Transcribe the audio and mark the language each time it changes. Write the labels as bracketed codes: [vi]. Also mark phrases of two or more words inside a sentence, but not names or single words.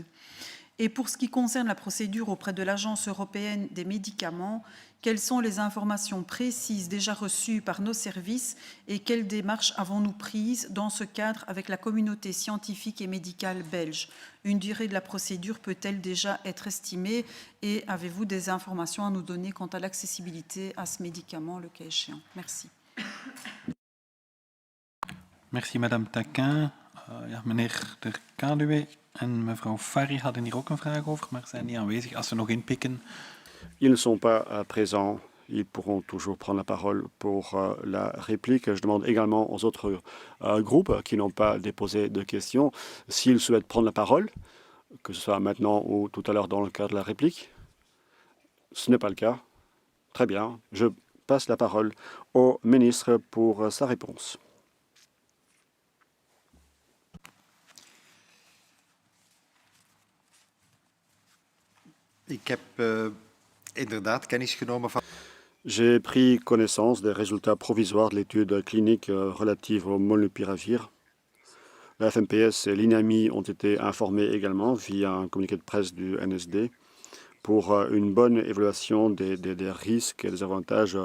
[fr] Et pour ce qui concerne la procédure auprès de l'Agence européenne des médicaments, quelles sont les informations précises déjà reçues par nos services et quelles démarches avons-nous prises dans ce cadre avec la communauté scientifique et médicale belge? Une durée de la procédure peut-elle déjà être estimée et avez-vous des informations à nous donner quant à l'accessibilité à ce médicament, le cas échéant? Merci. Merci, Madame Taquin. [nl] Ja, meneer De Kaluwe en mevrouw Farri hadden hier ook een vraag over, maar zijn niet aanwezig. Als we nog inpikken. [fr] Ils ne sont pas présents. Ils pourront toujours prendre la parole pour la réplique. Je demande également aux autres groupes qui n'ont pas déposé de questions s'ils souhaitent prendre la parole, que ce soit maintenant ou tout à l'heure dans le cadre de la réplique. Ce n'est pas le cas. Très bien. Je passe la parole au ministre pour sa réponse. [nl] Ik heb inderdaad kennis genomen van. [fr] J'ai pris connaissance des résultats provisoires de l'étude clinique relative au molnupiravir. La FMPS et l'INAMI ont été informés également via un communiqué de presse du NSD pour une bonne évaluation des risques et des avantages.